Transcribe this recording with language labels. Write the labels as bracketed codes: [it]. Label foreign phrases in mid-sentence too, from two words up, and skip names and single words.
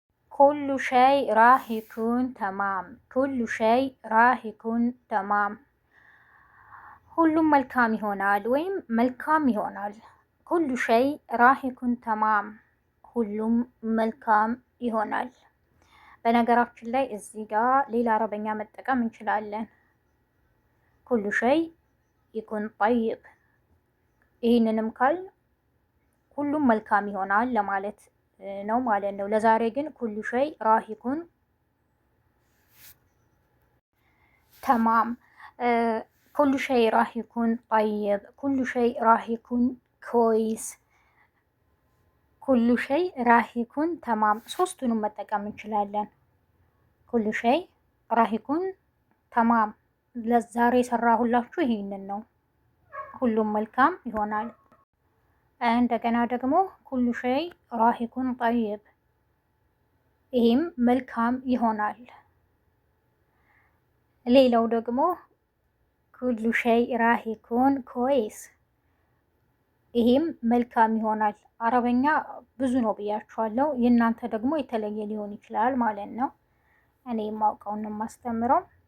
[ar] كل شي راح يكون تمام። كل شي راح يكون تمام። [am] ሁሉም መልካም ይሆናል ወይም መልካም ይሆናል። [ar] كل شي راح يكون تمام። [am] ሁሉም መልካም ይሆናል። በነገራችን ላይ እዚህ ጋር ሌላ አረበኛ መጠቀም እንችላለን። [ar] كل شي يكون طيب። [am] ይህንንም ካል ሁሉም መልካም ይሆናል ለማለት ነው ማለት ነው። ለዛሬ ግን [ar] كل شي راح يكون تمام. كل شي راح يكون طيب. كل شي راح يكون كويس። كل شي راح يكون تمام። [am] ሶስቱንም መጠቀም እንችላለን። [ar] كل شي راح يكون تمام። [am] ለዛሬ የሰራሁላችሁ ይሄንን ነው። ሁሉም መልካም ይሆናል። እንደገና ደግሞ [ar] كل شي راح يكون طيب። [am] ይህም መልካም ይሆናል። ሌላው ደግሞ [ar] كل شي راح يكون كويس። [am] ይህም መልካም ይሆናል። አረበኛ ብዙ ነው ብያችኋለሁ። የእናንተ ደግሞ የተለየ ሊሆን ይችላል ማለት ነው። እኔ የማውቀውን የማስተምረው